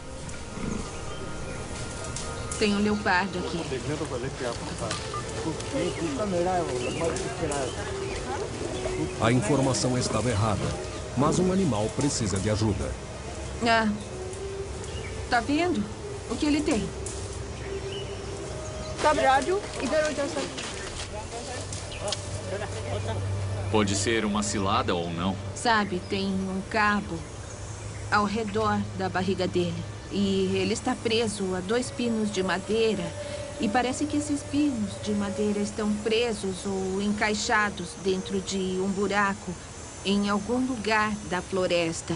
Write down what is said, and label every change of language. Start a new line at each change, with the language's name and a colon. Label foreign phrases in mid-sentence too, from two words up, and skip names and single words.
Portuguese: Tem um leopardo aqui. A informação estava errada, mas um animal precisa de ajuda. Ah, tá vendo? O que ele tem?
Hindi: सब राजू इधर हो जाओ सब
Portuguese: Pode ser uma cilada ou não. Sabe, tem um cabo ao redor da barriga dele. E ele está preso a 2 pinos de madeira. E parece que esses pinos de madeira estão presos ou encaixados dentro de um buraco em algum lugar da floresta.